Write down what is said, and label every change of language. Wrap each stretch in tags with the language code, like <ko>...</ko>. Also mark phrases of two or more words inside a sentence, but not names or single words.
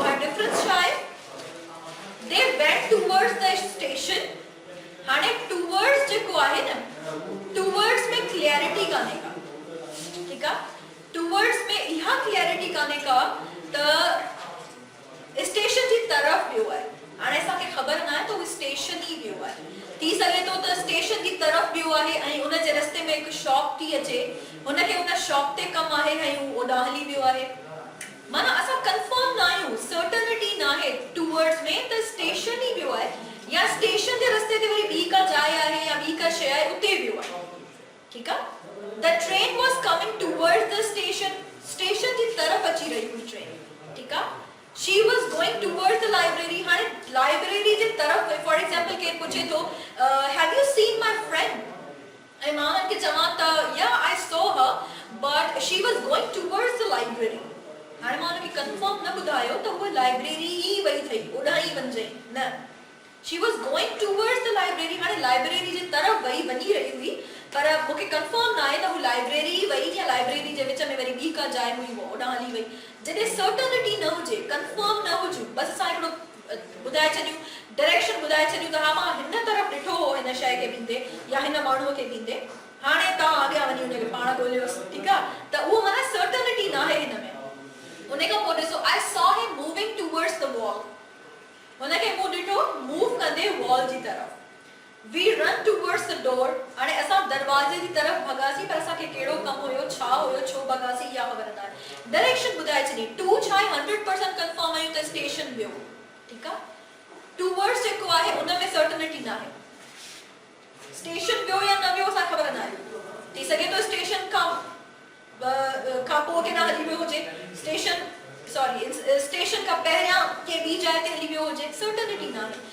<sd>ऐं डिफरेंस छा आहे,</sd> <en>they went towards the station.</en> <sd>हाणे towards टूवर्ड्स जेको आहे न, टूवर्ड्स में क्लियरिटी काने का,</sd> <ur>ठीक है,</ur> <sd>टूवर्ड्स में इहा क्लियरिटी काने का त स्टेशन जी तरफ वियो है। हाणे असांखे ख़बर ना है तो स्टेशन ही वियो है, थी सके तो त स्टेशन जी तरफ वियो आहे ऐं उन जे रस्ते में एक शॉप थी अचे, उनके उन शॉप ते कम आहे ऐं ओॾां हली वियो आहे। माना असां कंफर्म ना आहियूं, सर्टेनिटी ना है टूवर्ड्स में त स्टेशन ही वियो आहे या स्टेशन जे रस्ते ते वरी ॿी का जाइ आहे या ॿी का शइ आहे उते वियो आहे,</sd> <ur>ठीक है।</ur> <en>The train was coming towards the station,</en> <sd>स्टेशन जी तरफ अची रही हुई ट्रेन,</sd> <ur>ठीक है।</ur> <en>She was going towards the library,</en> <sd>हाणे लाइब्रेरी जे तरफ,</sd> <en>for example</en> <sd>के पूछे तो</sd> <en>have you seen my friend,</en> <sd>ऐं मां उनखे चवां त</sd> <en>yeah I saw her but she was going towards the library।</en> <sd>हाणे मां उनखे कंफर्म न ॿुधायो त उहा लाइब्रेरी ई वई थई, ओॾां ई वञे न,</sd> <en>she was going towards the library,</en> <sd>हाणे लाइब्रेरी जे तरफ वञी रही हुई, पर मूंखे कंफर्म ना आहे त हू लाइब्रेरी वई या लाइब्रेरी जे विच में वरी ॿी का जाइ हुई वो ओॾां हली वई। जॾहिं सर्टेनिटी न हुजे, कंफर्म न हुजे, बस असां हिकिड़ो ॿुधाए छॾियूं, डायरेक्शन ॿुधाए छॾियूं त हा मां हिन तरफ़ ॾिठो हो हिन शइ खे ॾींदे या हिन माण्हूअ खे ॾींदे, हाणे तव्हां अॻियां वञी हुनखे पाण ॻोल्हियोसि, ठीकु आहे, त उहो माना सर्टेनिटी न आहे हिन में। उन खां पोइ ॾिसो</sd> <en>I saw him moving towards the wall,</en> <sd>हुनखे मूं ॾिठो मूव कंदे वॉल जी तरफ़।</sd> <en>We run towards the door,</en> <sd>हाणे असां दरवाजे जी तरफ़ भगासी, पर असांखे कहिड़ो कम हुयो, छा हुयो, छो भगासी या ख़बर न आहे। डायरेक्शन ॿुधाए छॾी, टू छा आहे 100% कंफर्म आहियूं त स्टेशन वियो, ठीकु आहे। टूवर्ड्स जेको आहे उन में सर्टेनिटी न आहे, स्टेशन वियो या न वियो असां ख़बर न आहे, थी सघे तो स्टेशन खां पोइ केॾां हली वियो हुजे, स्टेशन खां पहिरियां के ॿी जाइ ते हली वियो हुजे, सर्टेनिटी न आहे।</sd>